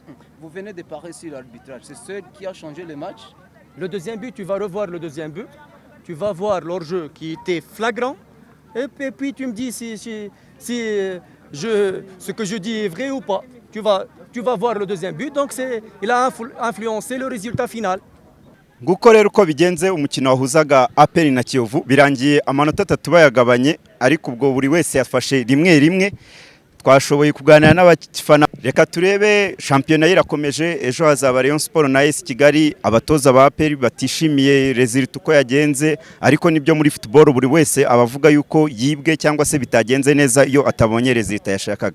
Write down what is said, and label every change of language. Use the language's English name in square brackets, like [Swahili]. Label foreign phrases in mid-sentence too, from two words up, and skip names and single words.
[French] Vous venez de parler sur l'arbitrage, c'est ce qui a changé le match? Le deuxième but, tu vas revoir le deuxième but, tu vas voir l'hors-jeu qui était flagrant et puis tu me dis si ce que je dis est vrai ou pas. Tu vas voir le deuxième but, donc il a influencé le résultat final. [Kinyarwanda] nguko rero uko bigenze umukino wahuzaga APR na Kiyovu birangiye amanota 3 bayagabanye ariko ubwo buri wese yafashe rimwe twashoboye kuganira n'abafana. Reka turebe shampiyona irakomeje, ejo hazaba Rayon Sport na AS Kigali. Abatoza ba APR batishimiye result uko yagenze, ariko nibyo muri football buri wese abavuga yuko yibwe cyangwa se bitagenze neza iyo atabonye result yashakaga.